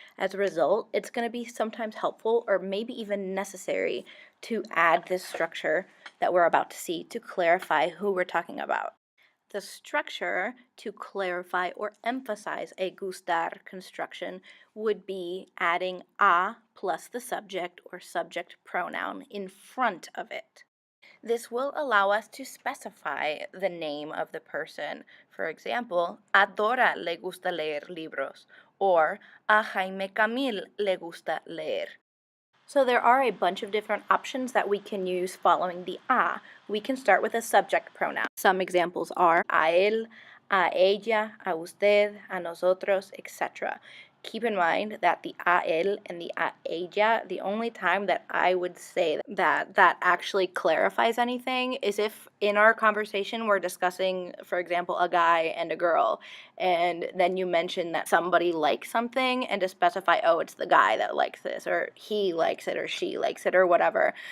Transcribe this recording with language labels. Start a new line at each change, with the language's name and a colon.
English: As a result, it's going to be sometimes helpful or maybe even necessary to add this structure that we're about to see to clarify who we're talking about. The structure to clarify or emphasize a gustar construction would be adding a plus the subject or subject pronoun in front of it. This will allow us to specify the name of the person. For example,
Spanish: a Dora le gusta leer libros,
English: or
Spanish: a Jaime Camil le gusta leer.
English: So there are a bunch of different options that we can use following the a. We can start with a subject pronoun. Some examples are
Spanish: a él, a ella, a usted, a nosotros,
English: etc. Keep in mind that the
Spanish: a él
English: and the
Spanish: a ella,
English: the only time that I would say that actually clarifies anything is if in our conversation we're discussing, for example, a guy and a girl, and then you mention that somebody likes something and to specify, oh, it's the guy that likes this, or he likes it, or she likes it, or whatever.